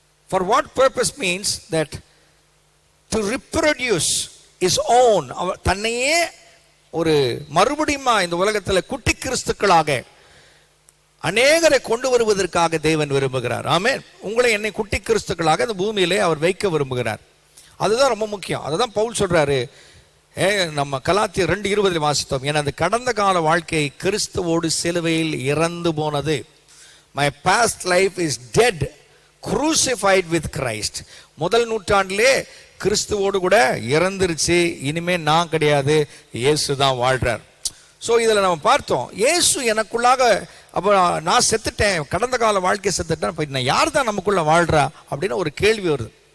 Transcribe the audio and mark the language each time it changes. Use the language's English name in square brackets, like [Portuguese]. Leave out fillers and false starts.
[English] For what purpose means that to reproduce his own, [Tamil] தன்னையே ஒரு மறுபடியும் இந்த உலகத்தில் குட்டி கிறிஸ்துக்களாக அநேகரை கொண்டு வருவதற்காக தேவன் விரும்புகிறார். ஆமென். உங்களை என்னை குட்டி கிறிஸ்துக்களாக இந்த பூமியிலே அவர் வைக்க விரும்புகிறார். அதுதான் ரொம்ப முக்கியம். அதுதான் பவுல் சொல்றாரு. நம்ம கலாத்தியர் 2:20 வாசித்தோம். எனது கடந்த கால வாழ்க்கை கிறிஸ்துவோடு சிலுவையில் இறந்து போனது. [English] My past life is dead, crucified with Christ. [Tamil] முதல் நூற்றாண்டிலே கிறிஸ்துவோடு கூட இறந்துருச்சு. இனிமே நான் கிடையாது, இயேசு தான் வாழ்றார். ஸோ இதில் நம்ம பார்த்தோம், இயேசு எனக்குள்ளாக, அப்போ நான் செத்துட்டேன், கடந்த கால வாழ்க்கையை செத்துட்டேன், இப்போ நான் யார் தான் நமக்குள்ள வாழ்றா அப்படின்னு ஒரு கேள்வி வருது.